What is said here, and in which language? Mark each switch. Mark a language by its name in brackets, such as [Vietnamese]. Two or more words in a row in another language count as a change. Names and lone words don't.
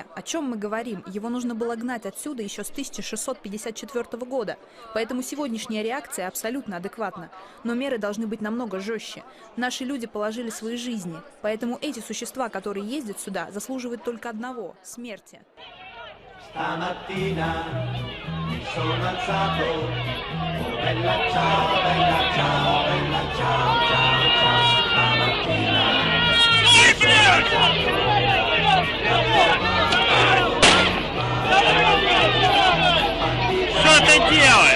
[Russian] О чем мы говорим? Его нужно было гнать отсюда еще с 1654 года. Поэтому сегодняшняя реакция абсолютно адекватна. Но меры должны быть намного жестче. Наши люди положили свои жизни. Поэтому эти существа, которые ездят сюда, заслуживают только одного – смерти. [Italian] Stamattina mi sono alzato, oh bella ciao, bella ciao, bella ciao, ciao, ciao. Stamattina mi sono alzato, [Russian] Что ты делаешь?